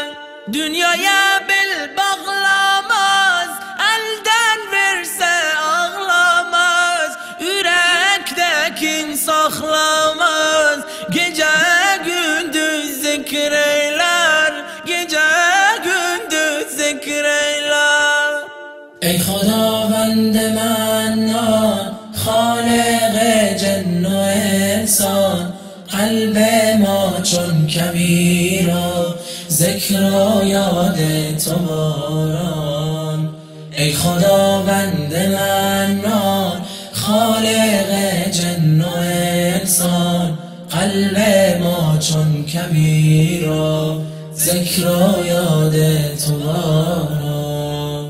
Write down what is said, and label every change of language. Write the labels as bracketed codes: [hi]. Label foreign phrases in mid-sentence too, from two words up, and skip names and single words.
[az] Dünyaya bil bağlamaz, elden verse ağlamaz, yürektekin saklamaz, gece zikir eyler, gece gündüz zikir eyler. [fa] Ey خداوند منان خالق جن و انسان، قلب ما چون کبیر و ذکر و یاد تو باران. ای خداوند منان خالق جن و انسان، قلب ما چون کبیر و ذکر و یاد تو باران.